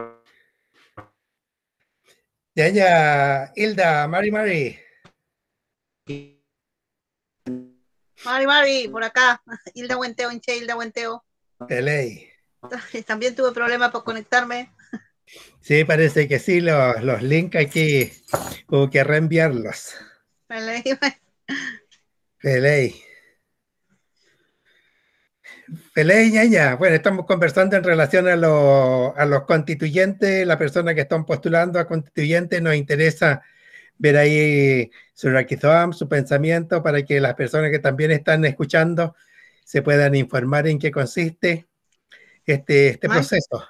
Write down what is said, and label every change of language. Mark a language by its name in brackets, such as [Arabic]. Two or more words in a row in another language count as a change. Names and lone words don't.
[Spanish] Ya, Hilda, Mari. Mari, por acá. [Mapuche] Hilda Huenteo, hinche Hilda Huenteo. Felei. [Spanish] También tuve problemas por conectarme. Sí, parece que sí, los links aquí hubo que reenviarlos. [Mapuche] Felei, ñaña. [Spanish] Bueno, estamos conversando en relación a los constituyentes, la persona que están postulando a constituyente. Nos interesa ver ahí su raquizam, su pensamiento, para que las personas que también están escuchando se puedan informar en qué consiste este proceso.